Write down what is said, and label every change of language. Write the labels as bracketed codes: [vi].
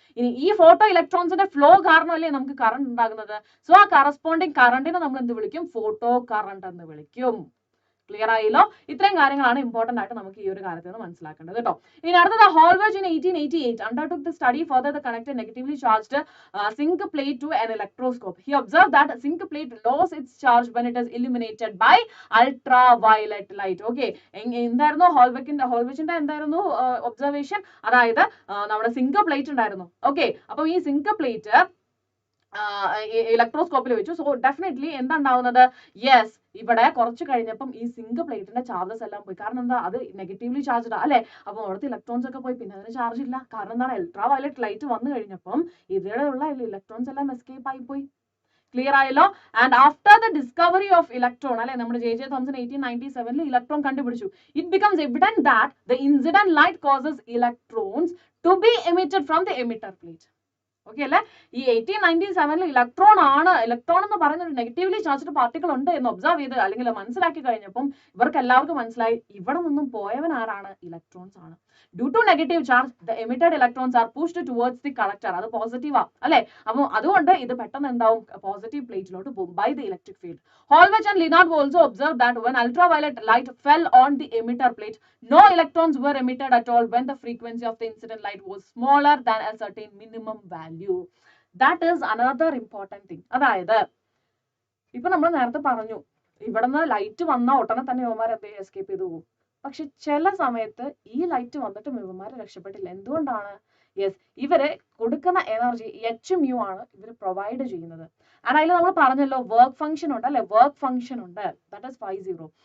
[ml] ഇനി ഈ photo ഇലക്ട്രോൺസിന്റെ flow കാരണമല്ലേ നമുക്ക് കറണ്ട് ഉണ്ടാകുന്നത്. സോ ആ കറസ്പോണ്ടിങ് കറണ്ടിനെ നമ്മൾ എന്ത് വിളിക്കും, ഫോട്ടോ കറണ്ട് എന്ന് വിളിക്കും. ക്ലിയർ ആയല്ലോ? ഇത്രയും കാര്യങ്ങളാണ് ഇമ്പോർട്ടന്റ് ആയിട്ട് നമുക്ക് ഈ ഒരു കാര്യത്തിൽ നിന്ന് മനസ്സിലാക്കേണ്ടത് കേട്ടോ. [en] ഇനി അടുത്തത്, Holberg in 1888 undertook the study further the connected negatively charged zinc plate to an electroscope. He observed that zinc plate lost its charge when it is illuminated by ultraviolet light. [ml] Okay, എന്തായിരുന്നു ഹോൾബർഗിന്റെ എന്തായിരുന്നു observation, അതായത് നമ്മുടെ zinc plate ഉണ്ടായിരുന്നു. Okay, അപ്പൊ ഈ zinc plate ഇലക്ട്രോസ്കോപ്പിൽ വെച്ചു. So definitely എന്താ ഉണ്ടാവുന്നത്, യെസ്, ഇവിടെ കുറച്ച് കഴിഞ്ഞപ്പം ഈ സിങ്ക് പ്ലേറ്റിന്റെ ചാർജസ് എല്ലാം പോയി. കാരണം എന്താ, അത് നെഗറ്റീവ്ലി ചാർജ്ഡ് അല്ലെ. അപ്പൊ അവിടുത്തെ ഇലക്ട്രോൺസ് ഒക്കെ പോയി, പിന്നെ അതിന് ചാർജ് ഇല്ല. കാരണം എന്താണ്, അൾട്രാ വയലറ്റ് ലൈറ്റ് വന്നു കഴിഞ്ഞപ്പം ഇതിലുള്ള ഇലക്ട്രോൺസ് എല്ലാം എസ്കേപ്പ് ആയി പോയി. ക്ലിയർ ആയല്ലോ? [en] and after the discovery of electron, അല്ലെ, [ml] നമ്മുടെ ജെ തോംസൺ 1897 ഇലക്ട്രോൺ കണ്ടുപിടിച്ചു. [en] It becomes evident that the incident light causes electrons to be emitted from the emitter plate. Okay അല്ലെ? [ml] ഈ 1897 ഇലക്ട്രോൺ എന്ന് പറയുന്ന ഒരു നെഗറ്റീവ്ലി ചാർജ്ഡ് പാർട്ടിക്കിൾ ഉണ്ട് എന്ന് ഒബ്സർവ് ചെയ്ത് അല്ലെങ്കിൽ മനസ്സിലാക്കി കഴിഞ്ഞപ്പം ഇവർക്ക് എല്ലാവർക്കും മനസ്സിലായി, ഇവിടെ നിന്നും പോയവൻ ആരാണ്, ഇലക്ട്രോൺസ് ആണ്. [en] Due to negative charge the emitted electrons are pushed towards the collector. [ml] അത് പോസിറ്റീവാ അല്ലെ. അപ്പോൾ അതുകൊണ്ട് ഇത് പെട്ടെന്ന് എന്താവും, പോസിറ്റീവ് പ്ലേറ്റിലോട്ട് പോകും [en] By the electric field. Holberg and ലിനാർഡ് also observe that when ultraviolet light fell on the emitter plate, no electrons were emitted at all when the frequency of the incident light was smaller than a certain minimum value. That is another important thing. [ml] അതായത് ഇപ്പൊ നമ്മൾ നേരത്തെ പറഞ്ഞു, ഇവിടുന്ന് light വന്ന ഉടനെ തന്നെ ഇവന്മാർ എന്തെങ്കിലും എസ്കേപ്പ് ചെയ്തു പോകും. പക്ഷെ ചില സമയത്ത് ഈ ലൈറ്റ് വന്നിട്ടും ഇവന്മാര് രക്ഷപ്പെട്ടില്ല. എന്തുകൊണ്ടാണ്? യെസ്, ഇവര് കൊടുക്കുന്ന എനർജി Hμ ആണ് ഇവര് പ്രൊവൈഡ് ചെയ്യുന്നത്. ആൻഡ് അതിൽ നമ്മൾ പറഞ്ഞല്ലോ വർക്ക് ഫംഗ്ഷൻ ഉണ്ട് അല്ലെ, വർക്ക് ഫംഗ്ഷൻ ഉണ്ട്, [en] That is φ0.